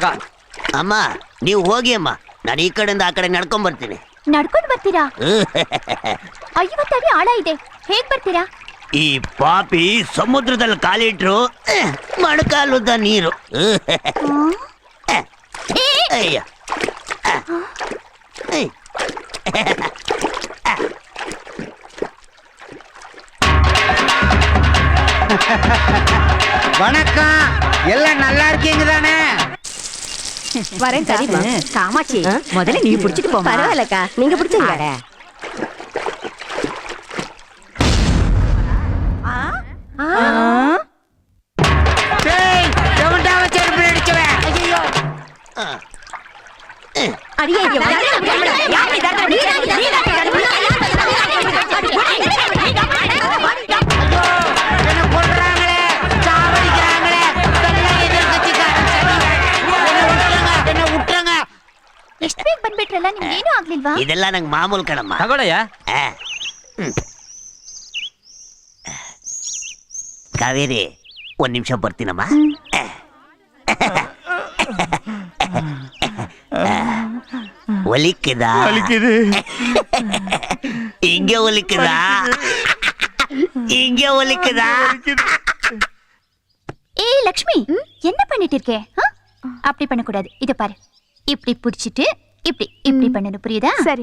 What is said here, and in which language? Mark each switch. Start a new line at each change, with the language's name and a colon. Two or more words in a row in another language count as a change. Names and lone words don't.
Kannada: ಅಮ್ಮ ನೀವು ಹೋಗಿ ಅಮ್ಮ, ನಾನು ಈ ಕಡೆಯಿಂದ ಆ ಕಡೆ ನಡ್ಕೊಂಡ್ ಬರ್ತೀನಿ. ನಡ್ಕೊಂಡು ಬರ್ತೀರಾ? 50 ಅಡಿ ಆಳ ಇದೆ, ಹೇಗ್ ಬರ್ತೀರಾ? ಈ ಪಾಪಿ ಸಮುದ್ರದಲ್ಲಿ ಕಾಲಿಟ್ರು ಮೊಣಕಾಲುದ್ದ ನೀರು. ಅಯ್ಯ.
Tamil: வணக்கம், எல்லாம் நல்லா இருக்கீங்கதானே? வரேன் சரிமா. காமாட்சி, முதல்ல நீ பிடிச்சிட்டு போ. பரவாயில்லக்கா, நீங்க பிடிச்சீங்க. அடியே
Kannada: ಎಷ್ಟು ಬೇಗ ಬಂದ್ಬಿಟ್ರಲ್ಲ, ನಿಮ್ಗೇನು ಆಗ್ಲಿಲ್ವಾ? ಇದೆಲ್ಲ ನಂಗೆ ಮಾಮೂಲು ಕಣಮ್ಮ. ತಗೊಳಯ್ಯ. ಕಾವೇರಿ, ಒಂದ್ ನಿಮಿಷ ಬರ್ತೀನಮ್ಮ. ಒಲಿಕ್ಕಿದ ಹಿಂಗೆ ಒಲಿಕ್ಕಿದ ಹಿಂಗೆ ಒಲಿಕ್ಕಿದ.
Tamil: ஏய் லக்ஷ்மி, என்ன பண்ணிட்டு இருக்கே? அப்படி பண்ணக்கூடாது, இத பாரு. இப்படி புடிச்சிட்டு இப்படி இப்படி பண்ணணும், புரியுதா? சரி.